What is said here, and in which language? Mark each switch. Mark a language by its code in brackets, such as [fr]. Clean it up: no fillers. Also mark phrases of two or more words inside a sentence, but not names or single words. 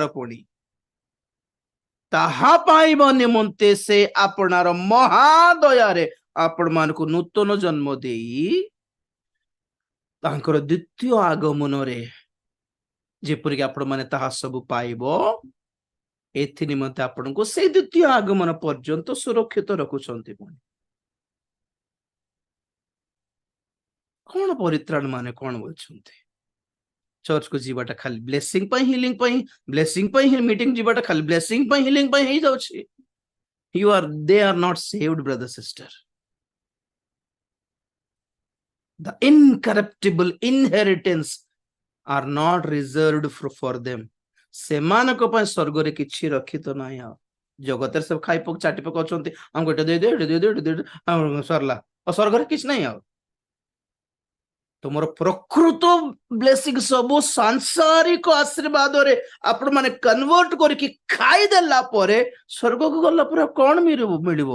[or] ପୁଣି ତାହା ପାଇବା ନିମନ୍ତେ ସେ ଆପଣାର ମହାଦୟାରେ ଆପଣ ମାନଙ୍କୁ ନୂତନ ଜନ୍ମ ଦେଇ ତାଙ୍କର ଦ୍ୱିତୀୟ ଆଗମନରେ ଯେପରିକି ଆପଣ ମାନେ ତାହା ସବୁ ପାଇବ, ଏଥି ନିମନ୍ତେ ଆପଣଙ୍କୁ ସେଇ ଦ୍ୱିତୀୟ ଆଗମନ ପର୍ଯ୍ୟନ୍ତ ସୁରକ୍ଷିତ ରଖୁଛନ୍ତି। କଣ ପରିତ୍ରାଣ ମାନେ କଣ ବୋଲୁଛନ୍ତି? ଚର୍ଚ୍ଚକୁ ଯିବାଟା ଖାଲି ବ୍ଲେସିଂ ପାଇଁ, ହିଲିଂ ପାଇଁ, ବ୍ଲେସିଂ ପାଇଁ ମିଟିଂ ଯିବାଟା ଖାଲି ବ୍ଲେସିଂ ପାଇଁ, ହିଲିଂ ପାଇଁ ହେଇଯାଉଛି। [en] They are not saved, brother, sister. The incorruptible inheritance are not reserved for them. [or] ସେମାନଙ୍କ ପାଇଁ ସ୍ୱର୍ଗରେ କିଛି ରଖିତ ନାହିଁ। ଆଉ ଜଗତରେ ସବୁ ଖାଇ ପକ ଚାଟି ପକ ଅଛନ୍ତି, ଆମକୁ ଏଟା ଦେଇଦେ, ଏଟା ଦେଇଦେ, ଏଟା ଦେଇଦେ, ସରିଲା। ଆଉ ସ୍ୱର୍ଗରେ କିଛି ନାହିଁ। ଆଉ ତୁମର ପ୍ରକୃତ ବ୍ଲେସିଂ ସବୁ ସାଂସାରିକ ଆଶୀର୍ବାଦରେ ଆପଣ ମାନେ କନଭର୍ଟ କରିକି ଖାଇଦେଲା ପରେ ସ୍ୱର୍ଗକୁ ଗଲା ପରେ କଣ ମିଳିବ?